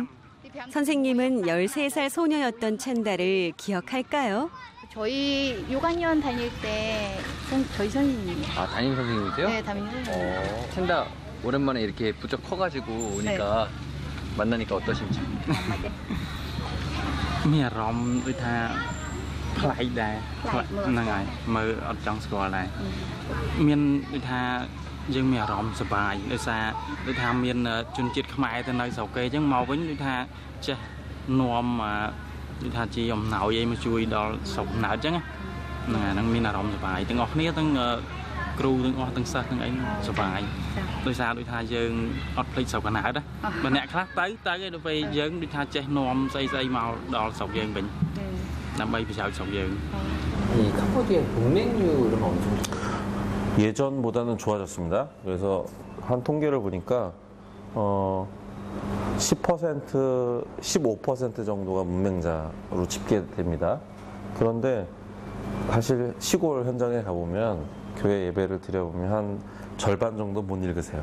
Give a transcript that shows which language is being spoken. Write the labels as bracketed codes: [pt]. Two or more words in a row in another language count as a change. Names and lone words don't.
[ko] 선생님은 13살 소녀였던 첸다를 기억할까요? 저희 6학년 다닐 때 저희 선생님이. 아, 담임 선생님이세요? 네, 담임 선생님. 첸다 오랜만에 이렇게 부쩍 커가지고 오니까 만나니까 어떠신지? [km] មានអារម្មណ៍ដូចថាប្លែកដែរហ្នឹងហើយមើលអត់ចង់ស្គាល់ដែរមានដូចថាយើងមានអារម្មណ៍សប្បាយ ដោយសារដូចថាមានជនជាតិខ្មែរទៅនៅស្រុកគេអញ្ចឹងមកវិញដូចថាចេះនាំដូចថាជាអំណោយអីមកជួយដល់ស្រុកកំណើតអញ្ចឹងហ្នឹងហើយហ្នឹងមានអារម្មណ៍សប្បាយទាំងអស់គ្នាទាំងគ្រូទាំងអស់ទាំងសិស្សទាំងអីសប្បាយដោយសារដូចថាយើងអត់ភ្លេចស្រុកកំណើតណាបើអ្នកខ្លះទៅដល់ពេលយើងដូចថាចេះនាំស្អីមកដល់ស្រុកយើងវិញដើម្បីប្រយោជន៍ស្រុកយើង [ko] 이 캄보디아 동맹류는 어느 정도? 예전보다는 좋아졌습니다. 그래서 한 통계를 보니까 10%, 15% 정도가 문맹자로 집계됩니다. 그런데 사실 시골 현장에 가보면 교회 예배를 드려보면 한 절반 정도 못 읽으세요.